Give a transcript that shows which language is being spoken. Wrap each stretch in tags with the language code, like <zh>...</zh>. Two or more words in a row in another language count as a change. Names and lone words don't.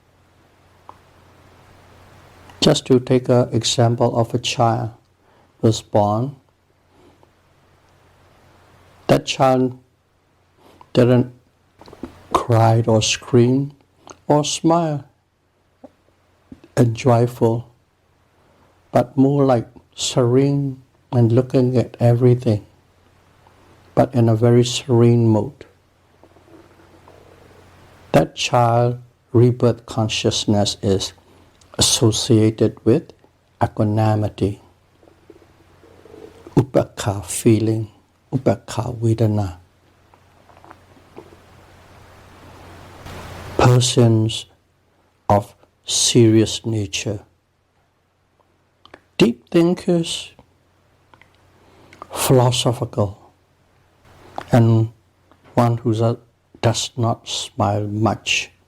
<en>Just to take an example of a child who was born, that child didn't cry or scream or smile and joyful, but more like serene and looking at everything, but in a very serene mode. That child rebirth consciousness is associated with equanimity,</en> <pi>upekha feeling, upekha vedana.</pi> <en>Persons of serious nature deep thinkers, philosophical, and one who does not smile much.</en>